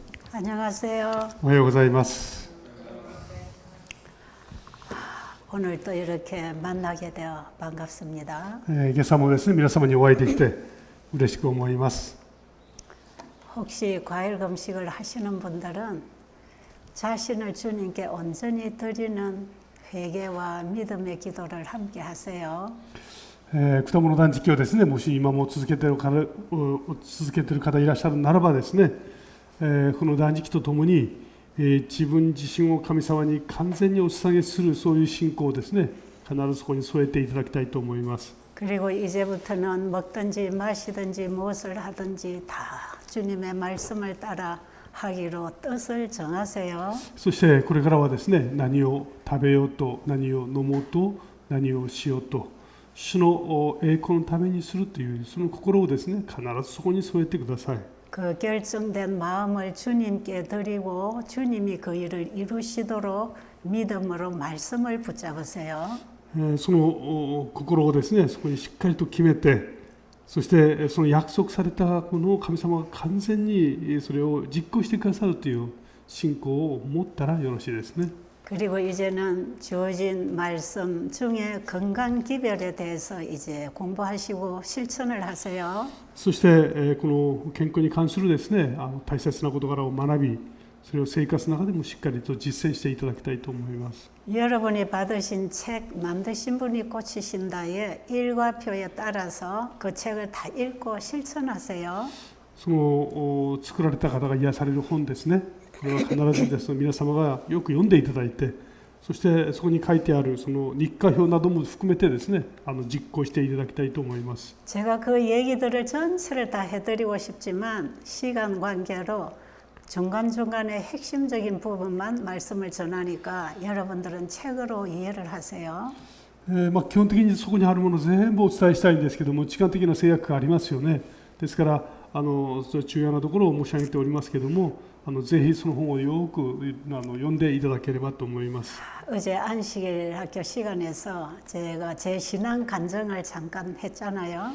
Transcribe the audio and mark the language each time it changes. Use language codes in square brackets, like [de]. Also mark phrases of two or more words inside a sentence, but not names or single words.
[ko] 안녕하세요. [ja] おはようございます。 [ko] 오늘 또 이렇게 만나게 되어 반갑습니다. [ja] 今朝もですね、皆様にお会いできて嬉しく思います。 [ko] 혹시 과일 금식을 하시는 분들은 자신을 주님께 온전히 드리는 회개와 믿음의 기도를 함께 하세요. [ja] 果物断食をですね、もし今も続けている方いらっしゃるならばですね、この断食とともに、自分自身を神様に完全にお捧げするそういう信仰をですね、必ずそこに添えていただきたいと思います。 [ko] 그리고 이제부터는 먹든지 마시든지 무엇을 하든지 다 주님의 말씀을 따라 하기로 뜻을 정하세요. [ja] そしてこれからはですね、何を食べようと、何を飲もうと、何をしようと、主の栄光のためにするというその心をですね、必ずそこに添えてください。 [ko] 그 결정된 마음을 주님께 드리고 주님이 그 일을 이루시도록 믿음으로 말씀을 붙잡으세요. [ja] その心をですね、そこにしっかりと決めて、そしてその約束されたものを神様が完全にそれを実行してくださるという信仰を持ったらよろしいですね。 [ko] 그리고 이제는 주어진 말씀 중에 건강 기별에 대해서 이제 공부하시고 실천을 하세요. [ja] そしてこの健康に関するですね、大切な事柄を学び、それを生活の中でもしっかりと実践していただきたいと思います。 [ko] 여러분이 받으신 책 만드신 분이 고치신다의 일과표에 따라서 그 책을 다 읽고 실천하세요. [ja] その作られた方が癒される本ですね。これは必ずですね、皆様がよく読んでいただいて、そしてそこに書いてあるその日課表なども含めてですね、実行していただきたいと思います。 [ko] 제가 그 얘기들을 전체를 다 해드리고 싶지만 시간 관계로 중간중간에 핵심적인 부분만 말씀을 전하니까 여러분들은 책으로 이해를 하세요. [ja] 基本的にそこにあるもの全部お伝えしたいんですけども、時間的な制約がありますよね。ですから重要なところを申し上げておりますけども、ぜひその本をよく読んでいただければと思います。 [ko] 어제 안식일 학교 시간에서 제가 제 신앙 간증을 잠깐 했잖아요.